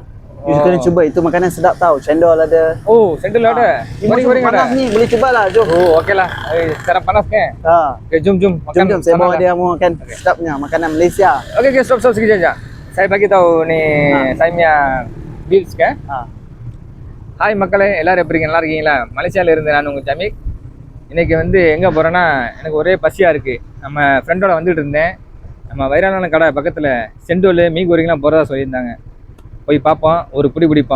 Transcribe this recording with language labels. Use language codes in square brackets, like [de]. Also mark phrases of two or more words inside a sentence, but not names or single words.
[ms] You kena cuba, itu makanan sedap tau. Cendol ada. Oh, sendal ada. Goreng-goreng panas ni, boleh cuba lah. Jom. Oh, okey lah. Sekarang panas ke? Okay, jom makan. Jom, saya bawa dia mau makan sedapnya makanan Malaysia. Okay, stop sekejap aja. Saya bagi tahu ni saya punya bills ke? [ta] ஹாய் மக்களே, எல்லாரும் எப்படி நல்லா இருக்கீங்களா? மலேசியாவில் இருந்து நான் உங்கள் ஜமீக். இன்றைக்கி வந்து எங்கே போகிறேன்னா, எனக்கு ஒரே பசியாக இருக்குது. நம்ம ஃப்ரெண்டோட வந்துட்டு இருந்தேன். நம்ம வைரான கடை பக்கத்தில் செண்டோல் மீன் கோரிங்கெலாம் போகிறதா சொல்லியிருந்தாங்க. போய் பார்ப்போம், ஒரு பிடி பிடிப்போம்.